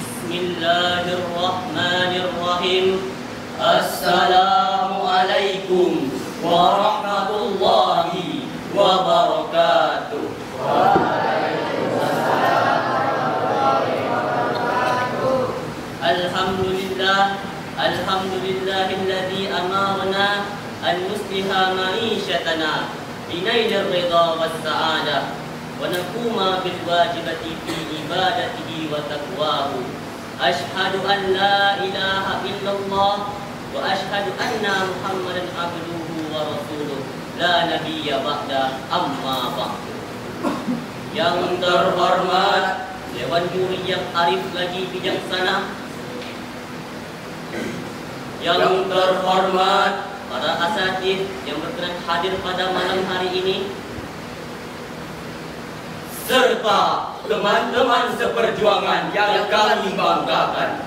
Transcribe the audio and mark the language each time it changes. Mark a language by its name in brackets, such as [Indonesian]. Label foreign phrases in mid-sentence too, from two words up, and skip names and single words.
[Arabic] بسم الله الرحمن الرحيم. السلام عليكم ورحمة الله وبركاته. الحمد لله الذي أمرنا أن نصلح معيشتنا بنيل الرضا والسعادة ونقوم بالواجبات في عبادته وتقواه. أشهد أن لا إله إلا الله وأشهد أن محمدا عبده ورسوله لا نبي بعده، أما بعد. [Indonesian] Yang terhormat Dewan Juri yang arif lagi bijaksana, yang terhormat para asatidz yang berkenan hadir pada malam hari ini, serta teman-teman seperjuangan yang kami banggakan.